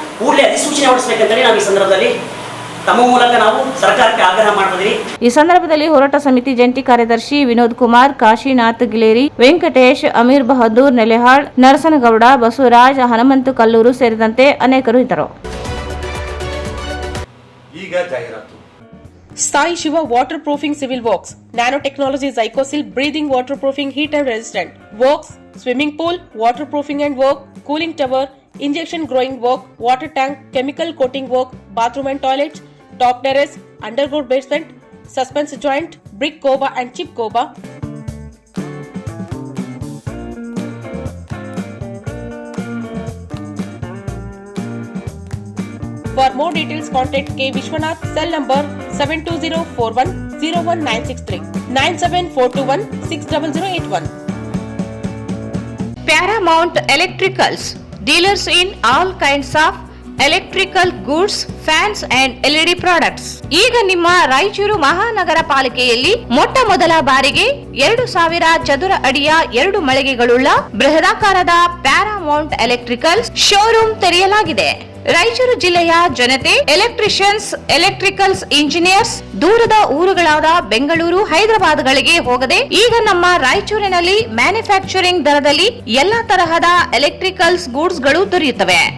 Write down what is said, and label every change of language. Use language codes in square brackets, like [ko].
[kn] ಕೂಡಲೇ ಅಧಿಸೂಚನೆ ಹೊರಡಿಸಬೇಕಂತೇಳಿ ನಾವು ಈ ಸಂದರ್ಭದಲ್ಲಿ ತಮ್ಮ ಮೂಲಕ ನಾವು ಸರ್ಕಾರಕ್ಕೆ ಆಗ್ರಹ ಮಾಡ್ತಿದ್ದೀವಿ. ಈ ಸಂದರ್ಭದಲ್ಲಿ ಹೋರಾಟ ಸಮಿತಿ ಜಂಟಿ ಕಾರ್ಯದರ್ಶಿ ವಿನೋದ್ ಕುಮಾರ್, ಕಾಶಿನಾಥ್ ಗಿಲೇರಿ, ವೆಂಕಟೇಶ್, ಅಮೀರ್ ಬಹದ್ದೂರ್ ನೆಲೆಹಾಳ್, ನರಸನಗೌಡ, ಬಸವರಾಜ್, ಹನುಮಂತು ಕಲ್ಲೂರು ಸೇರಿದಂತೆ ಅನೇಕರು ಇದ್ದರು. ಈಗ ಜಾಹೀರಾತು. [en] Sai Shiva waterproofing civil works, nanotechnology Zycosil breathing waterproofing heat and resistant works, swimming pool waterproofing and work, cooling tower, injection growing work, water tank, chemical coating work, bathroom and toilets, top terrace, underground basement, suspense joint, brick coba and chip coba. For more details, contact K. Vishwanath, cell number 720410196 97421 60081. Paramount Electricals, dealers in all kinds of electrical goods, fans and LED products. [kn] ಈಗ ನಿಮ್ಮ ರಾಯಚೂರು ಮಹಾನಗರ ಪಾಲಿಕೆಯಲ್ಲಿ ಮೊಟ್ಟ ಮೊದಲ ಬಾರಿಗೆ 2000 ಚದುರ ಅಡಿಯ 2 ಮಳಿಗೆಗಳುಳ್ಳ ಬೃಹದಾಕಾರದ Paramount electrical showroom ತೆರೆಯಲಾಗಿದೆ. ರಾಯಚೂರು ಜಿಲ್ಲೆಯ ಜನತೆ, ಎಲೆಕ್ಟ್ರಿಷಿಯನ್ಸ್, ಎಲೆಕ್ಟ್ರಿಕಲ್ಸ್ ಇಂಜಿನಿಯರ್ಸ್ ದೂರದ ಊರುಗಳಾದ ಬೆಂಗಳೂರು, ಹೈದರಾಬಾದ್ಗಳಿಗೆ ಹೋಗದೆ ಈಗ ನಮ್ಮ ರಾಯಚೂರಿನಲ್ಲಿ ಮ್ಯಾನುಫ್ಯಾಕ್ಚರಿಂಗ್ ದರದಲ್ಲಿ ಎಲ್ಲಾ ತರಹದ ಎಲೆಕ್ಟ್ರಿಕಲ್ಸ್ ಗೂಡ್ಸ್ ಗಳು ದೊರೆಯುತ್ತವೆ.